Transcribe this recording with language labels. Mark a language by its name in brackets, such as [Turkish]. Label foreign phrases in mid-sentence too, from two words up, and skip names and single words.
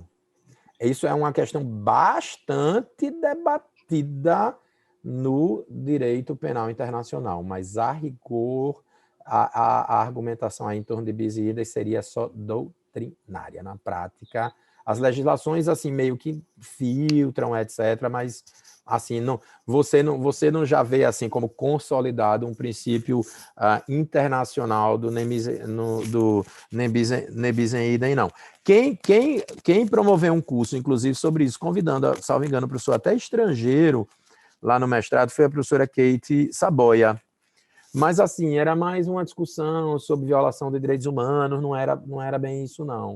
[Portuguese] Isso é uma questão bastante debatida no direito penal internacional, mas a rigor, a argumentação aí em torno de [Latin] bis in idem [Portuguese] seria só doutrinária. Na prática, as legislações assim meio que filtram, etc., mas assim, você não já vê assim como consolidado um princípio internacional do [Latin] ne bis in idem, [Portuguese] não. Quem promoveu um curso, inclusive, sobre isso, convidando, salvo engano, o professor até estrangeiro, lá no mestrado, foi a professora Kate Saboia. Mas, assim, era mais uma discussão sobre violação de direitos humanos, não era bem isso, não.